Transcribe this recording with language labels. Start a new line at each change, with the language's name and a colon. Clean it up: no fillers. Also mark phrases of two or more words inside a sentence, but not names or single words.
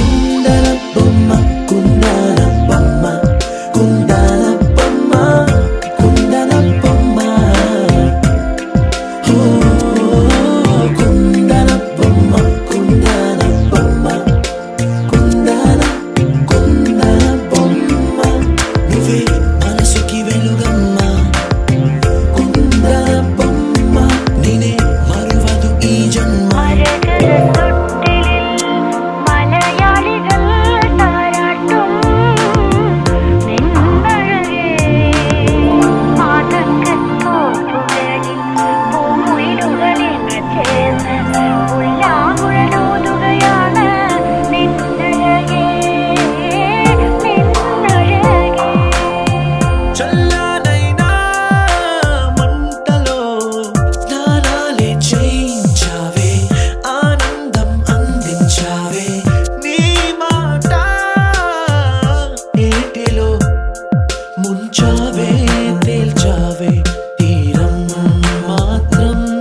Telugu: కుందన బొమ్మ కుందన బొమ్మ కుందన బొమ్మ కుందన బొమ్మ ఓ కుందన బొమ్మ కుందన బొమ్మ కుందన బొమ్మ నువ్వే మనసుకి వెలుగమ్మ కుందన బొమ్మ నేనే మరువదు ఈ జన్మ
Malayalam: മലയാളികൾ താരാട്ടും നിന്നഴകേ മാതങ്കത്തോപ്പുകളിൽ പൂമുയിലുകളെന്ന് ചേർന്ന് ഉല്ലാകുഴലൂതുകയാണ് നിന്നഴകേ
Telugu: చల్లనైనా మంటలో స్నానాలే చేయించావే ఆనందం అందించావే నీ మాట ఏటిలో ముంచావే తేల్చావే తీరం మాత్రం